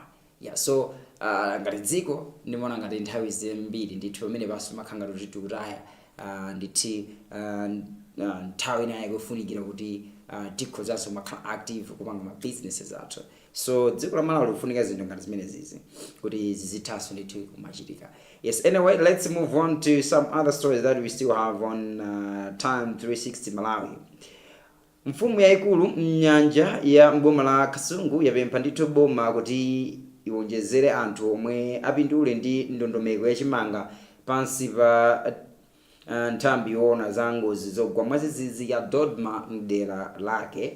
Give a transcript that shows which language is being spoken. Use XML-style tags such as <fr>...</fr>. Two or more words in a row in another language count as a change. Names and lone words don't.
<ny>So ngati dziko ndimaona ngati nthawi zambiri ndithu pamene panso makhanga kuti tikutaya ndithu nthawi inayi kufunikira kuti tikhozanso makhala active kupanga ma businesses athu. So dziko la Malawi lifunika zinthu ngati zimenezi kuti zizithaso ndithu kumachitika.</ny> <en>Anyway, let's move on to some other stories that we still have on Time 360 Malawi.</en> <ny>Mfumu yaikulu mnyanja ya mboma la Kasungu yapempha ndithu boma kuti iwonjezere anthu omwe apindule ndi ndondomeko yachimanga pansi pa nthambi yoona za ngozi zogwa mwazizizi ya Dodma mdera lake.</ny>